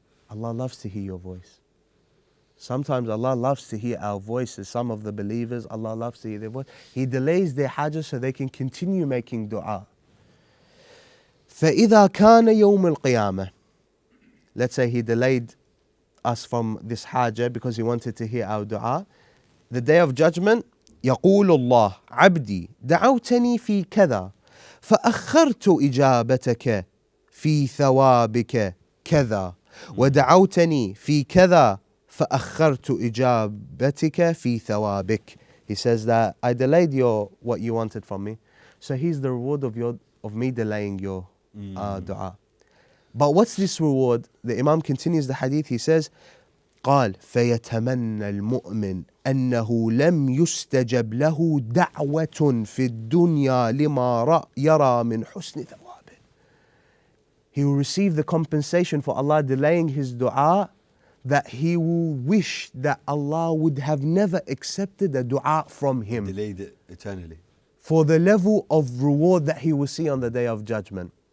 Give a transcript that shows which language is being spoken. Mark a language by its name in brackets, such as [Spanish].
[English] Allah loves to hear your voice. Sometimes Allah loves to hear our voices. Some of the believers, Allah loves to hear their voice. He delays their hajj so they can continue making dua. [Arabic] فإذا كان يوم القيامة. [English] Let's say he delayed us from this hajj because he wanted to hear our dua. The day of judgment, [Arabic] يقول الله عبدي دعوتني في كذا فأخرت إجابتك في ثوابك كذا ودعوتني في كذا فأخرت إجابتك في ثوابك. [English] He says that I delayed what you wanted from me. So here's the reward of me delaying your dua. But what's this reward? The Imam continues the hadith. He says, [Arabic] قال فيتمنى المؤمن أنه لم يستجب له دعوة في الدنيا لما يرى من حسن ثوابه. [English] He will receive the compensation for Allah delaying his dua, that he will wish that Allah would have never accepted a dua from him. Delayed it eternally. For the level of reward that he will see on the day of judgment.